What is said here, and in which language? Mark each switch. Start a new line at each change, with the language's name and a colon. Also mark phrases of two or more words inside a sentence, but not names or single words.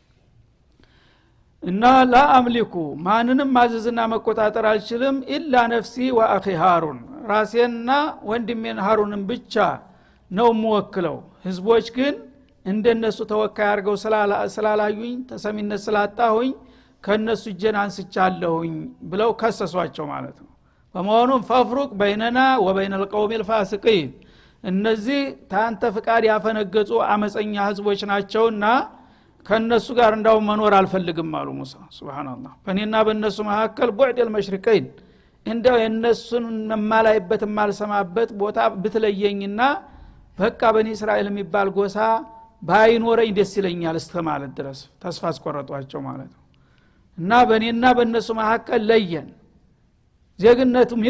Amharic: እና
Arabic: لا أملك
Amharic: ማንንም ማዘዝና መቆጣጠር አልችልም
Arabic: إلا نفسي وأخي هارون
Amharic: ራሴንና ወንድሜን ሃሩንን ብቻ ነው የምወክለው ህዝቦች ግን እንደነሱ ተወካይ አርገው ስላላዩኝ ተሰሚነት ስላጣሁኝ ከነሱ እጀን አንስቻለሁኝ ብለው ከሰሷቸው ማለት ነው በመሆኑም
Arabic: فافرق بيننا وبين القوم الفاسقين
Amharic: እነዚህ ታንተ ፍቃድ ያፈነገጹ አመፀኛ ህዝቦች ናቸውና ከነሱ ጋር እንዳው መኖር አልፈልግም አሉ ሙሳ ሱብሃንአላህ በእኔና በእነሱ መካከል
Arabic: بعد المشرقين
Amharic: እንደው የነሱን ማላይበት ማልሰማበት ቦታ ብትለየኝና በቃ በኒ እስራኤል የሚባል ጎሳ ባይኖረኝ ደስ ይለኛል እስከማለት ድረስ ተስፋ አስቆረጧቸው ማለት ነው እና በእኔና በእነሱ መካከል ለየን ዜግነቱም